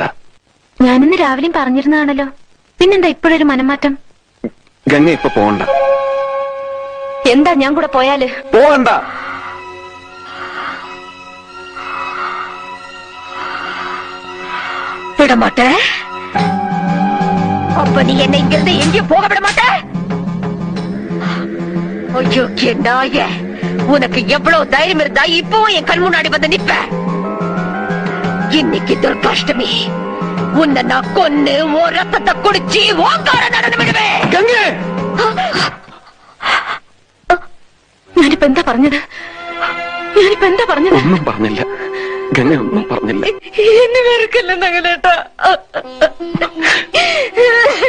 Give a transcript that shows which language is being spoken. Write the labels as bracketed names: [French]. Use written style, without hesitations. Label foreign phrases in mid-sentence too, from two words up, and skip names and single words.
[Malayalam] ഞാനിന്ന് രാവിലെയും പറഞ്ഞിരുന്നതാണല്ലോ. പിന്നെന്താ ഇപ്പോഴൊരു മനംമാറ്റം? ഗംഗ ഇപ്പൊ പോകണ്ട. എന്താ ഞാൻ കൂടെ പോയാല്? പോകണ്ട. [Tamil] വിടമാട്ടെ. அப்ப நீ என்னை இங்கிருந்து எங்கேயும் போக விட மாட்ட? ஐயோ நாய, உனக்கு எவ்வளவு தைரியம் இருந்தா இப்பவும் என் கண் முன்னாடி வந்து நிப்ப? இன்னைக்கு துர்காஷ்டமி, உன்னை நான் கொன்னு உன் ரத்தத்தை குடிச்சு ஓங்கார நடந்து விடுவேன். [Malayalam] ഞാനിപ്പോ എന്താ പറഞ്ഞത്? ഒന്നും പറഞ്ഞില്ല ഗംഗ, ഒന്നും പറഞ്ഞില്ല. എന്നെ വെറുക്കല്ല നഗലേട്ടാ.